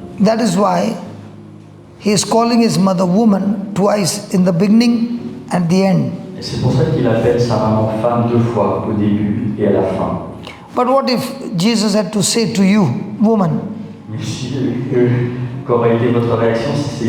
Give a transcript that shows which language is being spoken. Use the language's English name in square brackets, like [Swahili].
[English] That is why he is calling his mother woman twice, in the beginning and the end. [French] Et c'est pour ça qu'il appelle sa maman femme 2 fois, au début et à la fin. [English] But what if Jesus had to say to you, woman? [French] Mais si, qu'aurait été votre réaction si c'est...